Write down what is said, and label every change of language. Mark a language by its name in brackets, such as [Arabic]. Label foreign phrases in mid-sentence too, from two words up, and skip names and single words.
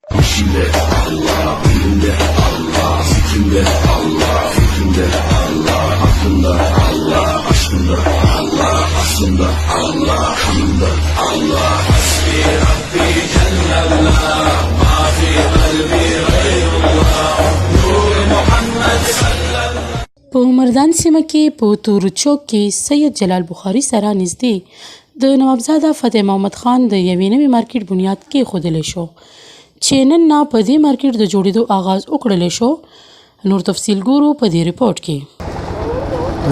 [Turkish] İçimde Allah, elimde Allah, zikrimde Allah, fikrimde Allah, aklımda Allah, aşkımda Allah, aslımda Allah, kanımda Allah. [Arabic] حسبي ربي جل الله، ما في قلبي غير الله، نور محمد صلى الله. [Pashto] په مردان سیمه کې په تور چوک کې سید جلال بخاري سره نږدې د نوابزاده فتح محمد خان د یوې نوې مارکیټ بنیاد کېښودلی شو چې نن نه په دې مارکیټ د جوړېدو آغاز وکړلی شو. نور تفصیل ګورو په دې رپورټ کې.